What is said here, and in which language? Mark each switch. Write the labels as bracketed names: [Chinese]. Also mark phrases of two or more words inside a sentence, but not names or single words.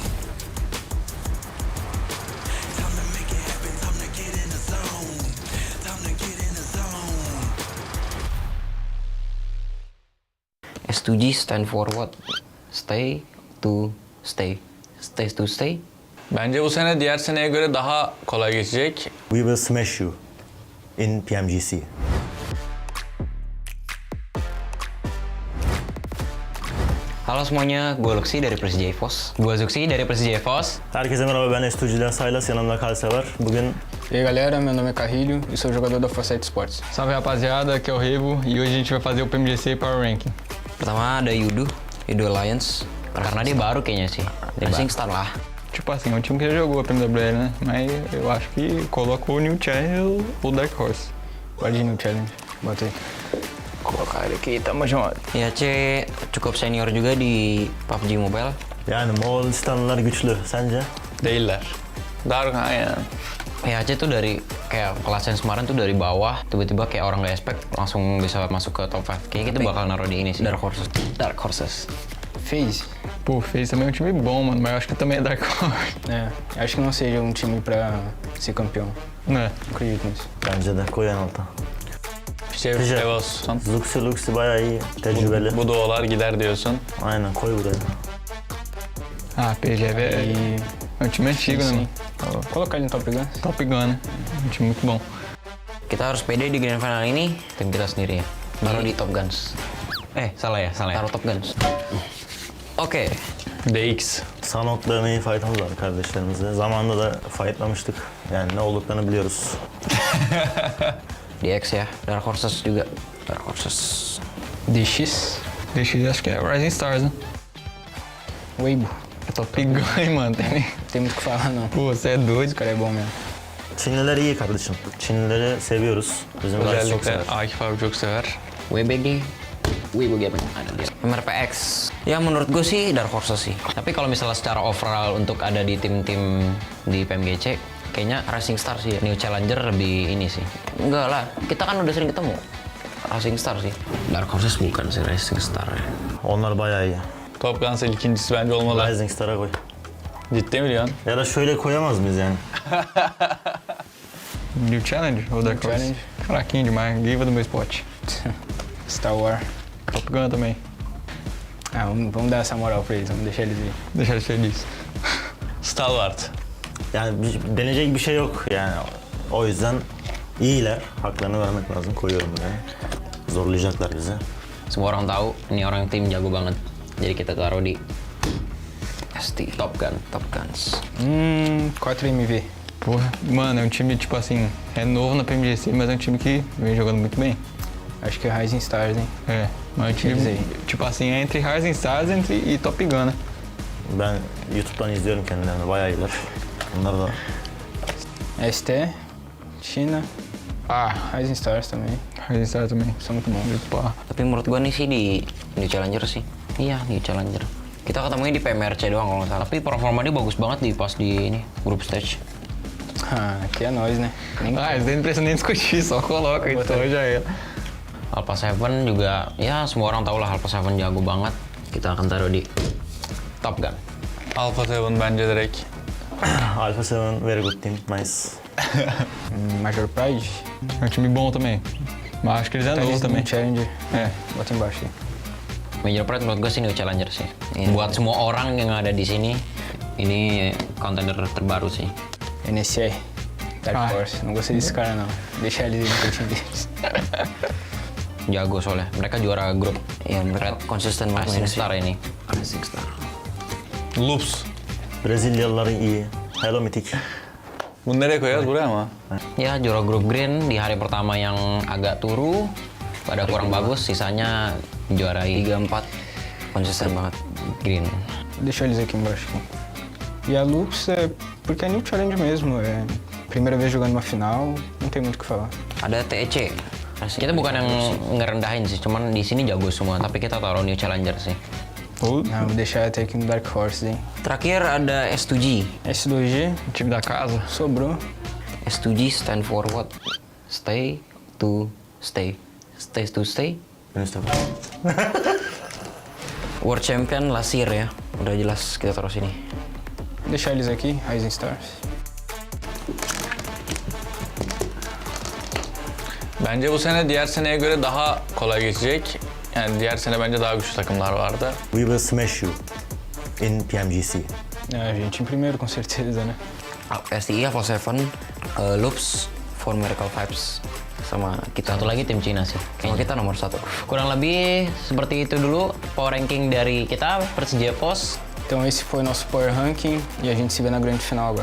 [English] Time to make it happen, time to get in the zone. Time to get in the zone. STG stand for what? Stay to stay. Stay to stay. [Turkish] Bence bu sene diğer seneye göre daha kolay geçecek. [English] We will smash you in PMGC. [Indonesian] Halo semuanya, gue Luxi dari Persija EVOS. Gue Zuxi dari Persija EVOS. [Turkish] Herkese merhaba, ben STG'den Saylas, yanımda Kalsever. Bugün [Portuguese] E aí galera, meu nome é Carrilho e sou jogador da Foresight Sports. Salve rapaziada, aqui é o Revo e hoje a gente vai fazer o PMGC [English] Power Ranking. [Indonesian] Pertama ada Yudo Alliance. Karena dia baru kayaknya sih. Rising Star lah. [Portuguese] Tipo assim, é um time que já jogou a PMGC, né? Mas eu acho que colocou o New Challenge ou o Dark Horse. Pode ir New Challenge. Bota aí. Colocar ele aqui, tamo junto. [Indonesian] İHC cukup senior juga di PUBG Mobile. [Turkish] Yani Moğolistanlılar güçlü. Sence? Değiller. Dark aynen. [Indonesian] İHC tuh dari kayak kelas yang kemarin tuh dari bawah, tiba-tiba kayak orang nggak expect langsung bisa masuk ke top 5. Kayaknya kita bakal naruh di ini sih. Dark Horses. FaZe. [Portuguese] Pô, FaZe também é um time bom, mano, mas eu acho que também é Dark Horse. É, acho que não seja um time pra ser campeão. [Turkish] Ne? [Portuguese] Acredito nisso. [Turkish] Bence de koy en alta. Şey olsun. Luxi bayağı iyi. Tecrübeli. Bu duolar gider diyorsun. Aynen koy buraya. [Portuguese] Ah, PGV é um time antigo, né, mano? Vou colocar ele no Top Gun. Top Gun, né? Um time muito bom. [Indonesian] Kita harus pede di grand final ini tim kita sendiri ya. Taruh di Top Guns. Salah ya. Taruh Top Guns. Oke. DX. [Turkish] Sanhok'la main fight'ımız var kardeşlerimizle. Zamanında da fight'lamıştık. Yani ne olduklarını biliyoruz. DX ya. [Indonesian] Dark Horses juga. Dark Horses. [Portuguese] DX acho que é Rising Stars, né? Weibo. É Top Gun, mano. Tem muito o que falar, não. Pô, você é doido. Esse cara é bom mesmo. [Turkish] Çinliler iyi kardeşim. Çinlileri seviyoruz. Bizim guys çok Özellikle sever. Akif abi çok sever. WBG. [Indonesian] Weibo Gaming ada dia. MRPX. Ya menurut gue sih Dark Horses sih. Tapi kalau misalnya secara overall untuk ada di tim-tim di PMGC, kayaknya Rising Star sih. New Challenger lebih ini sih. Enggak lah, kita kan udah sering ketemu. Rising Star sih. Dark Horses bukan sih Rising Star ya. [Turkish] Onlar bayağı iyi. Top Guns ikincisi bence olmalı. Rising Star'a koy. Ciddi mi diyorsun? Ya da şöyle koyamaz mıyız yani? [Portuguese] New Challenge ou Dark Horse? Fraquinho demais, Giva do meu spot. Star Wars. Top Gun também. Ah, vamos dar essa moral pra eles, vamos deixar eles ir. Deixar eles felizes. Stalwart. [Turkish] Yani deneyecek bir şey yok yani. O yüzden iyiler. Haklarını vermek lazım. Koyuyorum buraya. Zorlayacaklar bizi. [Indonesian] Semua orang tahu ini orang tim jago banget. Jadi kita taruh di ST Top Guns. 4MV. [Portuguese] Porra, mano, é um time tipo assim, é novo na PMGC, mas é um time que vem jogando muito bem. Acho que é Rising Stars, hein? É, mas é um time tipo assim, é entre Rising Stars e Top Gun, né? [Turkish] Ben YouTube'dan izliyorum kendilerini. Bayağı iyiler. Bunlar da [Portuguese] ST, China. Ah, Rising Stars também. Rising Stars também, são muito bons. [Indonesian] Tapi menurut gua nih sih di New Challenger sih. Iya, New Challenger. Kita ketemunya di PMRC doang kalau nggak salah. Tapi performa dia bagus banget di pas di ini group stage. [Portuguese] Ah, aqui é nós, né? Eles nem precisam nem discutir, só coloca então já é. [Indonesian] Alpha 7 juga, ya semua orang tahu lah Alpha 7 jago banget. Kita akan taruh di Top Gun. [Turkish] Alpha 7 bence direkt. [English] Alpha 7 very good team. Nice. Major Pride. [Portuguese] É um time bom também. Mas acho que eles é novo também. Challenger. É, bota embaixo aí. [Indonesian] Major Pride menurut gue sih New Challenger sih. Buat semua orang yang ada di sini, ini contender terbaru sih. NSI. Dark Horse. [Portuguese] Não gostei desse cara não. Deixa eles no time deles. [Indonesian] Jago soalnya. Mereka juara grup. Ya, mereka konsisten Rising Star ini. Rising Star. Loops. [Turkish] Brezilyalıların iyi. Hello Mythic. Bunu nereye koyacağız? Buraya mı? [Indonesian] Ya, juara grup green di hari pertama yang agak turu. Pada kurang bagus, sisanya juarai 3-4. Konsisten banget green. [Portuguese] Deixa eles aqui embaixo. E a Lux é porque é New Challenge mesmo. É primeira vez jogando uma final, não tem muito o que falar. [Indonesian] Ada TEC. Kita bukan yang ngerendahin sih, cuman di sini jago semua. Tapi kita taruh New Challenger sih. [Portuguese] Não, vou deixar até aqui no Dark Horse, hein? [Indonesian] Terakhir ada S2G. [Portuguese] S2G, time da casa. Sobrou. [English] S2G stand for what? Stay to stay. Stay to stay. World Champion Lasir ya. [Indonesian] Udah jelas kita taruh sini. [Portuguese] Deixar eles aqui, Rising Stars. [Turkish] Bence bu sene diğer seneye göre daha kolay geçecek. Yani diğer sene bence daha güçlü takımlar vardı. [English] We will smash you in PMGC. [Portuguese] A gente em primeiro, com certeza, né? STI Alpha 7, Loops, For Miracle Vibes. [Indonesian] Sama kita satu lagi tim Cina sih. Kayaknya kita nomor 1. Kurang lebih seperti itu dulu [English] power ranking [Indonesian] dari kita, Persija Pos. [Portuguese] Então esse foi o nosso [English] Power Ranking [Portuguese] e a gente se vê na grande final agora.